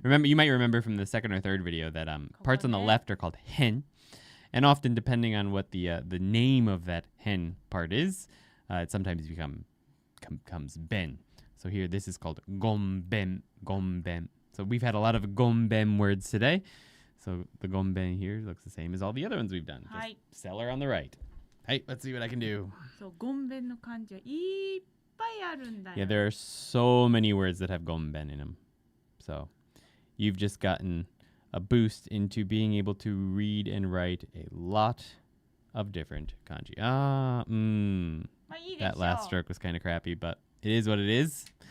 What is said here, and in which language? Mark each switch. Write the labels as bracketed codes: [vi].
[en] Remember, you might remember from the second or third video that parts on the left are called hen, and often depending on what the name of that hen part is, it sometimes becomes ben. So here, this is called gomben. So we've had a lot of gomben words today. So the gomben here looks the same as all the other ones we've done. Just seller on the right. Hey, let's see what I can do. [ja] そう、ゴンベンの漢字はいっぱいあるんだよ。 [en] Yeah, there are so many words that have gomben in them. So you've just gotten a boost into being able to read and write a lot of different kanji. [ja] まあいいでしょう。 [en] That last stroke was kind of crappy, but it is what it is.